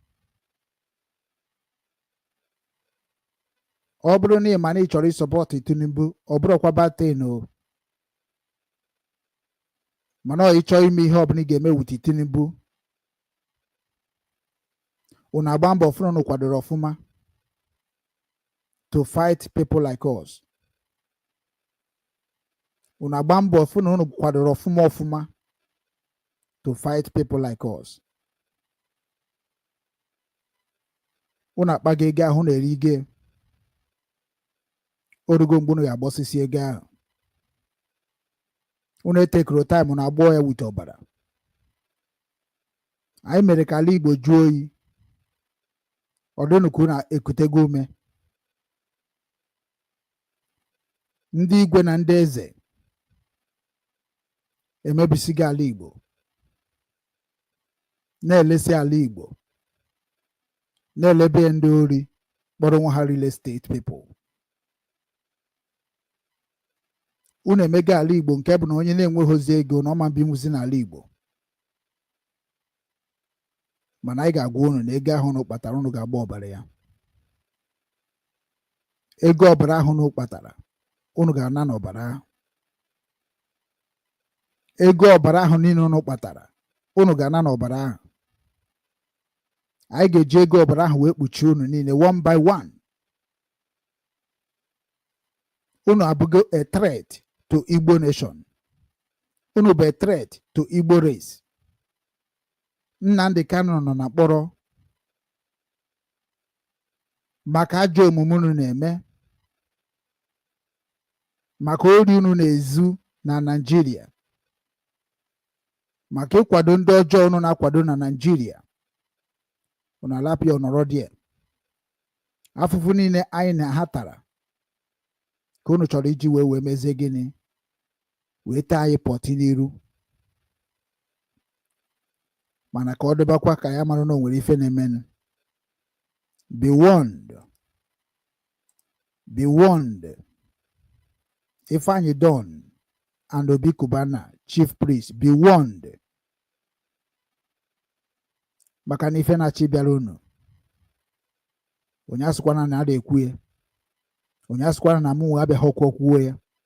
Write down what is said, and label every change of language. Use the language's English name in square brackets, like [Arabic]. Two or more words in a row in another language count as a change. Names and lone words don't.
[Igbo] Ọ bụrụ na ị ma na ị chọrọ ịsọpọtụ Tinubu, ọ bụrụkwa batin o. Mana ọ ịchọ ime ihe ọbụla ị ga-eme wuti Tinubu, unu agba mbọ fụrụ unu kwadoro ọfụma [English] to fight people like us. [Igbo] Unu agba mbọ fụrụ unu kwadoro ọfụma [English] to fight people like us. [Igbo] Unu akpaga ego ahụ na-eri ige. Orugo mgbe unu ga-agbọsisi ego ahụ. Unu etekoro time unu agbọọ ya wite ọbara. Anyị mere ka ala Igbo jụọ oyi. Ọdụnụ ka unu ekutego ume. Ndị igwe na ndị eze emebisigo ala Igbo, na-elesi ala Igbo, na-elebe ndị ori kpọrọ nwa ha [English] real estate people. [Igbo] Unu emego ala Igbo nke bụ na onye na-enweghịzi ego na ọma mbinwuzi n'ala Igbo. Mana anyị ga-agwa unu na ego ahụ unu kpatara unu ga-agba ọbara ya. Ego ọbara ahụ unu kpatara unu ga-ana n'ọbara ahụ. Ego ọbara ahụ niile unu kpatara unu ga-ana n'ọbara ahụ. Anyị ga-eji ego ọbara ahụ wee kpuchie unu niile [English] one by one. [Igbo] Unu abụgo [English] a threat to Igbo nation. [Igbo] Unu bụ [English] a threat to Igbo race. [Igbo] Nnamdi Kanu nọ na mkpọrọ maka ajọ omume unu na-eme, maka ori unu na-ezu na Naịjirịa, maka ịkwado ndị ọjọọ unu na-akwado na Naịjirịa. Unu alapịa ọnọrọ dị. Afụfụ niile anyị na ha tara ka unu chọrọ iji wee mezie gịnị? Wee taa anyị pọtị n'iru. Mana ka ọ dịbakwa ka ya mara na o nwere ife na-emenụ. [English] Be warned. Be warned. Ifeanyi Don and Obi Kubana, chief priest, be warned. [Igbo] Maka na ife na-achị bịara unu. Onye asịkwana na ada ekwu ya. Onye asịkwana na mụ abịaghị ọkụ kwuo ya.